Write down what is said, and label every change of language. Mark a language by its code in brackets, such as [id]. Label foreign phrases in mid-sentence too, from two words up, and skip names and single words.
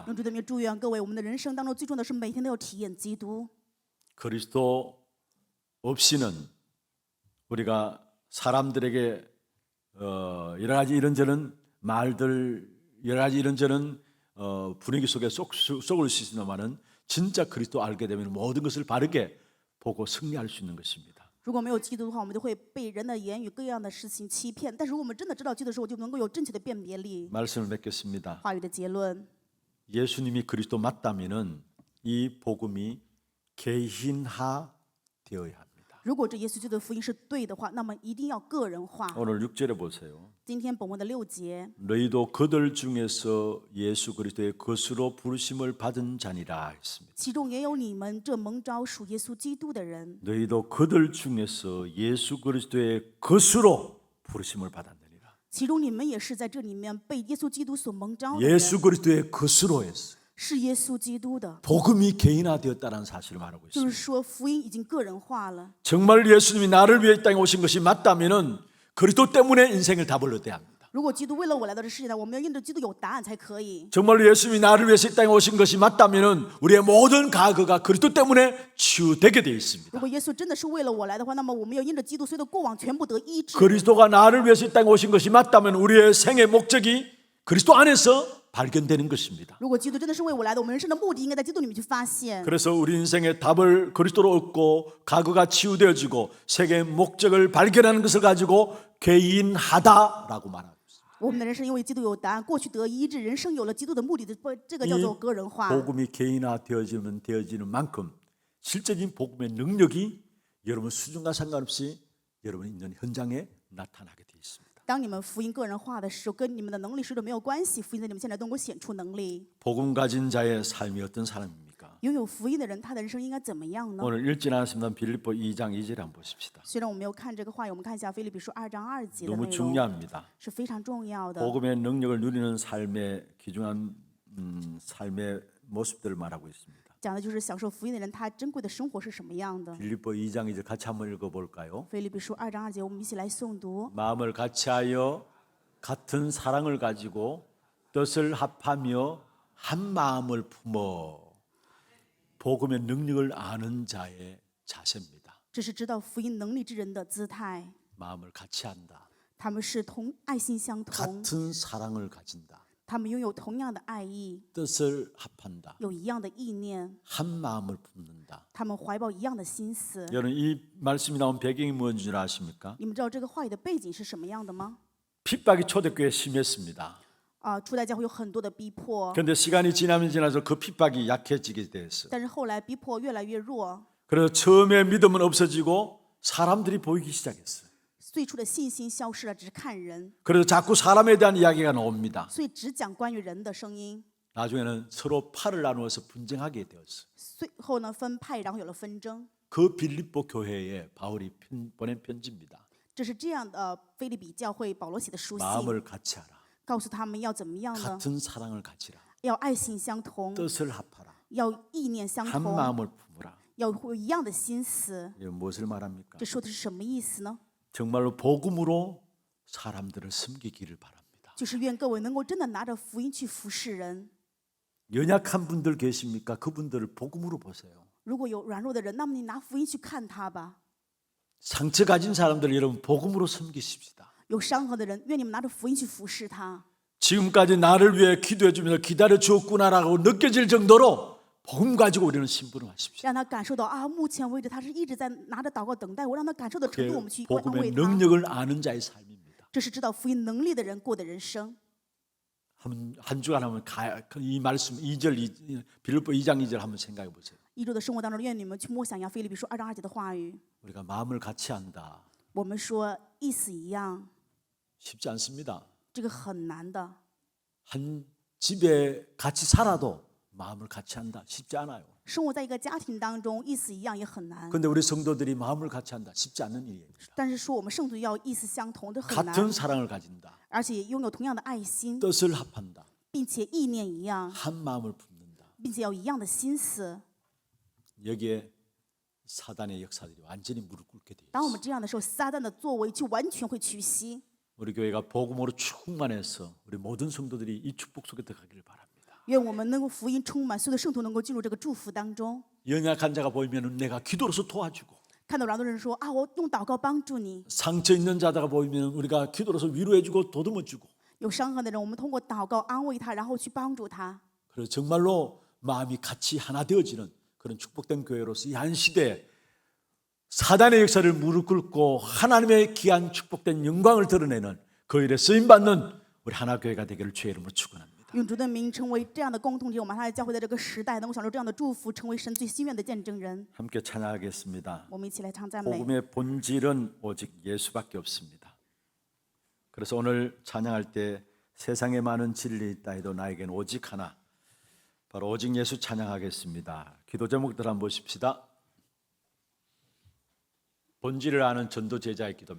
[zh] 用主的名祝愿各位，我们的人生当中最重要的是每天都要体验基督。 [ko] 그리스도 없이는 우리가 사람들에게 여러 가지 이런저런 말들, 여러 가지 이런저런 분위기 속에 속을 수 있습니다만은 진짜 그리스도 알게 되면 모든 것을 바르게 보고 승리할 수 있는 것입니다. [zh] 如果没有基督的话，我们就会被人的言语各样的事情欺骗。但是如果我们真的知道基督的时候，就能够有正确的辨别力。 [ko] 말씀을 맺겠습니다. [zh] 话语的结论， [ko] 예수님이 그리스도 맞다면은 이 복음이 개인화 되어야 합니다. [zh] 如果这耶稣基督的福音是对的话，那么一定要个人化。 [ko] 오늘 6절에 보세요. [zh] 今天本文的6节， [ko] 너희도 그들 중에서 예수 그리스도의 것으로 부르심을 받은 자니라 했습니다. [zh] 其中也有你们这蒙召属耶稣基督的人。 [ko] 너희도 그들 중에서 예수 그리스도의 것으로 부르심을 받았느니라. [zh] 其中你们也是在这里面被耶稣基督所蒙召的人， [ko] 예수 그리스도의 것으로 했어요. [zh] 是耶稣基督的。 [ko] 복음이 개인화되었다는 사실을 말하고 [zh] 就是 [ko] 있습니다. [zh] 说，福音已经个人化了。 [ko] 정말 예수님이 나를 위해 이 땅에 오신 것이 맞다면은 그리스도 때문에 인생을 답을 얻어야 합니다. [zh] 如果基督为了我来到这世界上，我们要因着基督有答案才可以。 [ko] 정말로 예수님이 나를 위해서 이 땅에 오신 것이 맞다면은 우리의 모든 과거가 그리스도 때문에 치유되게 되어 있습니다. [zh] 如果耶稣真的是为了我来的话，那么我们要因着基督，所有的过往全部得医治。 [ko] 그리스도가 나를 위해서 이 땅에 오신 것이 맞다면 우리의 생의 목적이 그리스도 안에서 발견되는 것입니다. [zh] 如果基督真的是为我来的，我们人生的目的应该在基督里面去发现。 [ko] 그래서 우리 인생의 답을 그리스도로 얻고 과거가 치유되어지고 세계의 목적을 발견하는 것을 가지고 개인하다라고 말합니다. [zh] 我们的人生因为基督有答案，过去得医治，人生有了基督的目的的，这个叫做个人化。 [ko] 복음이 개인화되어지는 만큼 실제적인 복음의 능력이 여러분 수준과 상관없이 여러분이 있는 현장에 나타나게 되어 있습니다. [zh] 当你们福音个人化的时候，跟你们的能力水准没有关系，福音在你们现在都能够显出能力。 [ko] 복음 가진 자의 삶이 어떤 사람입니까? [zh] 拥有福音的人，他的人生应该怎么样呢？ [ko] 오늘 읽지 않았습니다. 빌립보 2장 2절에 한번 보십시다. [zh] 虽然我没有看这个话语，我们看一下腓立比书2章2节的 [ko] 너무 [zh] 内容， [ko] 중요합니다. [zh] 是非常重要的。 [ko] 복음의 능력을 누리는 삶의 귀중한 삶의 모습들을 말하고 있습니다. [zh] 讲的就是享受福音的人，他珍贵的生活是什么样的。 [ko] 빌립보 2장 2절 같이 한번 읽어볼까요? [zh] 腓立比书2章2节，我们一起来诵读。 [ko] 마음을 같이하여 같은 사랑을 가지고 뜻을 합하며 한 마음을 품어 복음의 능력을 아는 자의 자세입니다. [zh] 这是知道福音能力之人的姿态， [ko] 마음을 같이한다. [zh] 他们是爱心相同， [ko] 같은 사랑을 가진다. [zh] 他们拥有同样的爱意， [ko] 뜻을 합한다. [zh] 有一样的意念， [ko] 한 마음을 품는다. [zh] 他们怀抱一样的心思。 [ko] 여러분 이 말씀이 나온 배경이 무엇인 줄 아십니까? [zh] 你们知道这个话语的背景是什么样的吗？ [ko] 핍박이 초대교회에 심했습니다. [zh] 初代教会有很多的逼迫， [ko] 그런데 시간이 지나면 지나서 그 핍박이 약해지게 됐어요. [zh] 但是后来逼迫越来越弱， [ko] 그래서 처음에 믿음은 없어지고 사람들이 보이기 시작했어요. [zh] 最初的信心消失了，只是看人， [ko] 그래서 자꾸 사람에 대한 이야기가 나옵니다. [zh] 所以只讲关于人的声音。 [ko] 나중에는 서로 팔을 나누어서 분쟁하게 되었어요. [zh] 最后呢，分派，然后有了纷争。 [ko] 그 빌립보 교회에 바울이 보낸 편지입니다. [zh] 这是这样的，腓立比教会保罗写的书信， [ko] 마음을 같이 하라. [zh] 告诉他们要怎么样呢？ [ko] 같은 사랑을 가지라. [zh] 要爱心相同， [ko] 뜻을 합하라. [zh] 要意念相 [ko] 한 [zh] 同， [ko] 마음을 품으라. [zh] 要有一样的心思。 [ko] 이건 무엇을 말합니까? [zh] 这说的是什么意思呢？ [ko] 정말로 복음으로 사람들을 섬기기를 바랍니다. [zh] 就是愿各位能够真的拿着福音去服侍人。 [ko] 연약한 분들 계십니까? 그분들을 복음으로 보세요. [zh] 如果有软弱的人，那么你拿福音去看他吧。 [ko] 상처 가진 사람들 여러분 복음으로 섬기십시다. [zh] 有伤痕的人，愿你们拿着福音去服侍他。 [ko] 지금까지 나를 위해 기도해 주면서 기다려 주었구나라고 느껴질 정도로 복음 가지고 우리는 심부름하십시오. [zh] 让他感受到啊，目前为止他是一直在拿着祷告等待我，让他感受的程 [ko] 그게 [zh] 度，我们去安慰 [ko] 복음의 [zh] 他。 [ko] 능력을 아는 자의 삶입니다. [zh] 这是知道福音能力的人过的人生。 [ko] 한 주간 한번 이 말씀 2절 빌립보 2장 2절 한번 생각해 보세요. [zh] 一周的生活当中，愿你们去默想一下腓立比书2章2节的话语。 [ko] 우리가 마음을 같이 한다. [zh] 我们说意思一样， [ko] 쉽지 않습니다. [zh] 这个很难的。 [ko] 한 집에 같이 살아도 마음을 같이 한다. 쉽지 않아요. [zh] 生活在一个家庭当中，意思一样也很难。 [ko] 그런데 우리 성도들이 마음을 같이 한다. 쉽지 않은 일입니다. [zh] 但是说我们圣徒要意思相同，这很 [ko] 같은 [zh] 难， [ko] 사랑을 가진다. [zh] 而且拥有同样的爱心， [ko] 뜻을 합한다. [zh] 并且意念一样， [ko] 한 마음을 품는다. [zh] 并且要一样的心思。 [ko] 여기에 사단의 역사들이 완전히 무릎 꿇게 돼요. [zh] 当我们这样的时候，撒旦的作为就完全会屈膝。 [ko] 우리 교회가 복음으로 충만해서 우리 모든 성도들이 이 축복 속에 들어가기를 바랍니다. [zh] 愿我们能够福音充满，所有的圣徒能够进入这个祝福当中。 [ko] 연약한 자가 보이면 내가 기도로서 도와주고 [zh] 看到软弱的人说啊，我用祷告帮助你； [ko] 상처 있는 자가 보이면 우리가 기도로서 위로해주고 도듬어주고 [zh] 有伤痕的人，我们通过祷告安慰他，然后去帮助他。 [ko] 그래서 정말로 마음이 같이 하나 되어지는 그런 축복된 교회로서 이 한 시대에 사단의 역사를 무릎 꿇고 하나님의 귀한 축복된 영광을 드러내는 그 일에 쓰임받는 우리 하나교회가 되기를 주의 이름으로 축원합니다. [zh] 用主的名成为这样的共同体，我们还教会在这个时代能够享受这样的祝福，成为神最心愿的见证人。 [ko] 함께 찬양하겠습니다. [zh] 我们一起来唱赞美。 [ko] 복음의 본질은 오직 예수밖에 없습니다. 그래서 오늘 찬양할 때 세상에 많은 진리 있다 해도 나에겐 오직 하나, 바로 오직 예수 찬양하겠습니다. 기도 제목들 한번 보십시다. 본질을 아는 전도 제자의 기도입니다.